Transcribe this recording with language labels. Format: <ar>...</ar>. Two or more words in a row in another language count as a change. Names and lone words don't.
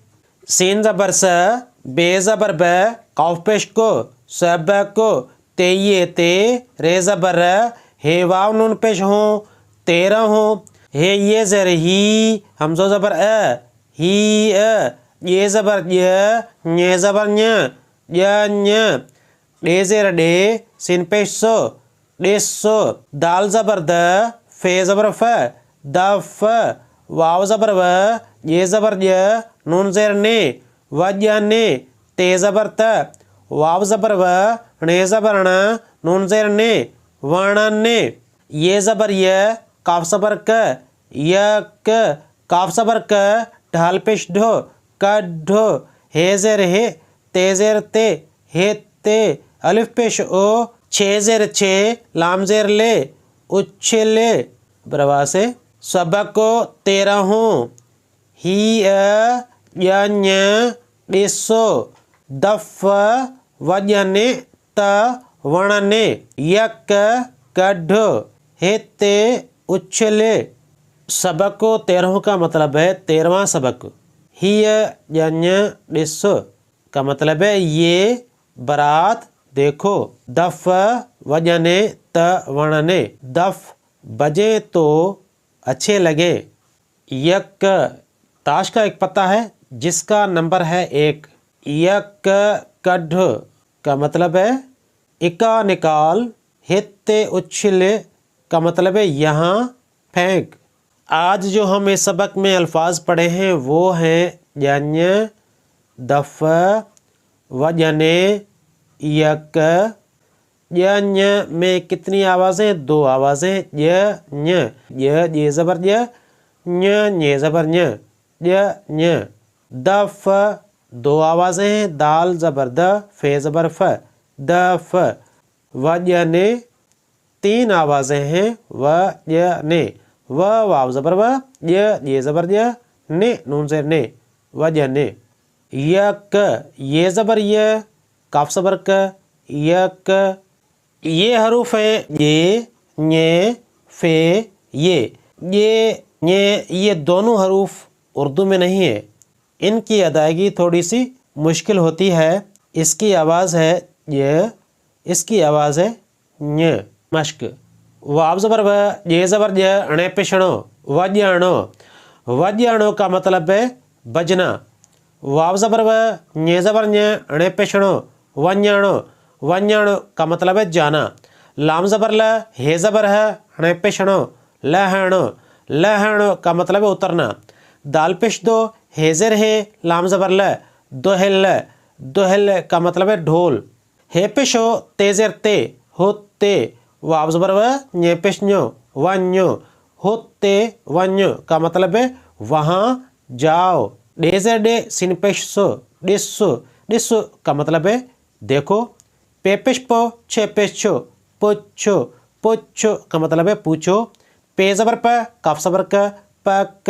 <sd>सीन ज़बर स, बे ज़बर ब, कौफ पेश को, सब को, ते ये ते, रे ज़बर र, हे वाव नून पेश हो, 13 हो, हे ये ज़र ही, हमज़ो ज़बर अ, ही अ, ये ज़बर य, ञे ज़बर ञ, य ञ, डे ज़ेर डे, सिन पेश सो, डेसो, दाल ज़बर द, फे ज़बर फ, द फ, वाव ज़बर व, ये ज़बर य, नून ज़ेर ने, वज्य ने, ते ज़बर त, वाव ज़बर व, ने ज़बर न, नून ज़ेर ने, वण ने, ये ज़बर य, काफ ज़बर क, य क, काफ ज़बर क, ढाल पेश ढो, क ढो, हे ज़ेर हे, ते ज़ेर ते, हे ते, अलिफ पेश ओ, छे ज़ेर छे, लाम ज़ेर ले, उच्छले। बरवा से सबक को 13 हूँ, ही अ, य ञ, डेसो, दफ, वजने, त, वणने, यक, कढो, हेते, उच्छले। सबक को 13</sd> <hi>का मतलब है 13वां सबक।</hi> <sd>ही यञ डिसो</sd> <hi>का मतलब है ये बारात देखो।</hi> <sd>दफ वजने त वणने,</sd> <hi>दफ बजे तो अच्छे लगे। यक ताश का एक पत्ता है जिसका नंबर है 1।</hi> <sd>यक कढ़</sd> <hi>का मतलब है इक्का निकाल।</hi> <sd>हित्ते उछले</sd> <hi>का मतलब है यहाँ फेंक। आज जो हम इस सबक में अल्फाज पढ़े हैं वो हैं</hi> <sd>यञ, दफ, वजने, यक।</sd> <hi>यञ में कितनी आवाज़ें? 2 आवाज़ें।</hi> <sd>य ये ज़बर य, ञे ज़बर ञ, य। दफ</sd> <hi>2 आवाज़ें हैं।</hi> <sd>दाल ज़बर द, फे ज़बर फ, दफ।</sd> <hi>वजने 3 आवाज़ें हैं।</hi> <sd>वजने, व वाव ज़बर व, ये ज़बर य, ने नून ज़ेर ने, वजने। यक ये ज़बर य, काफ ज़बर क, यक।</sd> <hi>ये हरूफ हैं ये, ञे, फे, ये दोनों हरूफ उर्दू में नहीं है। इनकी अदायगी थोड़ी सी मुश्किल होती है। इसकी आवाज़ है य, इसकी आवाज़ है ञ।</hi> <sd>मश्क। वाव ज़बर व, ये ज़बर य, अणे पिछणो, वज्याणो।</sd> <hi>वज्याणो का मतलब है बजना।</hi> <sd>वाव ज़बर व, ञे ज़बर ञ, अणे पिछणो, वञाणो।</sd> <hi>वञाणो का मतलब है जाना।</hi> <sd>लाम ज़बर ल, हे ज़बर है, अणे पिछणो, लहणो।</sd> <hi>लहणो का मतलब है उतरना।</hi> <sd>दाल पेश दो, हे ज़ेर हे, लाम ज़बर ल, दोहिल।</sd> <hi>दोहिल का मतलब है ढोल।</hi> <sd>हे पेशो, ते ज़ेर ते, होते। वाव ज़बर व, ञे पेश ञो, वञो, होते वञो</sd> <hi>का मतलब है वहाँ जाओ।</hi> <sd>डे ज़ेर डे, सिन पेश सो, डिसो।</sd> <hi>डिसो का मतलब है देखो।</hi> <sd>पे पेश पो, छे पेश छो, पूछो।</sd> <hi>पूछो का मतलब है पूछो।</hi> <sd>पे ज़बर प, काफ ज़बर क, पक।</sd>